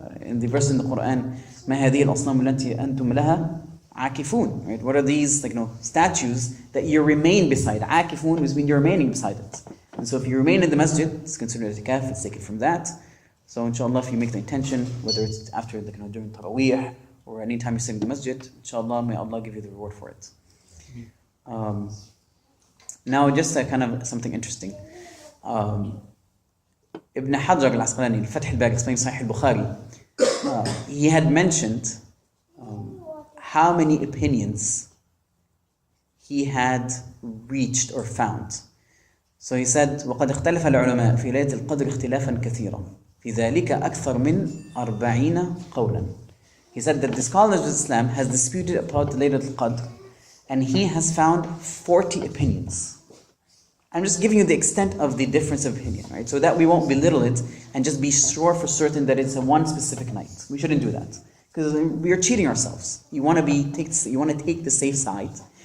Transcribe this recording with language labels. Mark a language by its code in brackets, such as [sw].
[en] In the verse in the Quran, [ar] مَا هَذِهِ الْأَصْنَامُ الَّتِي أَنْتُمْ لَهَا عَاكِفُونَ. [en] Right? What are these statues that you remain beside? عَاكِفُون means you're remaining beside it. And so if you remain in the masjid, it's considered i'tikaf, it's taken from that. So inshallah, if you make the intention, whether it's after during Taraweeh, or any time you're sitting in the masjid, inshallah, may Allah give you the reward for it. Now, just kind of something interesting. Ibn Hajar al-Asqalani, Fath al-Bari, explaining Sahih al-Bukhari, he had mentioned how many opinions he had reached or found. So he said, [ar] وَقَدْ اخْتَلَفَ الْعُلَمَاء فِي لَيْلَةِ الْقَدْرِ اخْتِلَافًا كَثِيرًا فِي ذَلِكَ أَكْثَرُ مِنْ 40 قَوْلًا. [en] He said that the scholars of Islam has disputed about the Laylatul Qadr, and he has found 40 opinions. I'm just giving you the extent of the difference of opinion, right? So that we won't belittle it and just be sure for certain that it's a one specific night. We shouldn't do that, because we are cheating ourselves. You want to take the safe side.